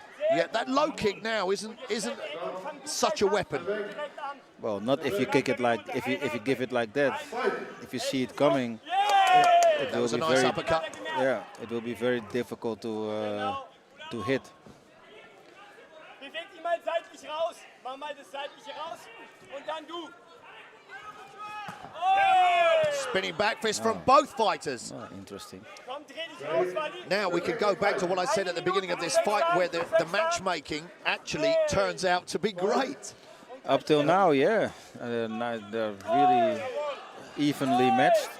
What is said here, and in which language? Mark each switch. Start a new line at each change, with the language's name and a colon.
English: Yeah, that low kick now isn't such a weapon. Well, not if you kick it like if you give it like that. If you see it coming, it that was a nice uppercut. Yeah, it will be very difficult to hit.
German: Beweg dich mal seitlich raus. Mach mal das seitliche raus. Und dann du.
English: Spinning back fist from both fighters. Oh, interesting.
German: Komm, dreh dich raus, Wally.
English: Now we can go back to what I said at the beginning of this fight, where the matchmaking actually turns out to be great. Up till now, yeah. They're really evenly matched.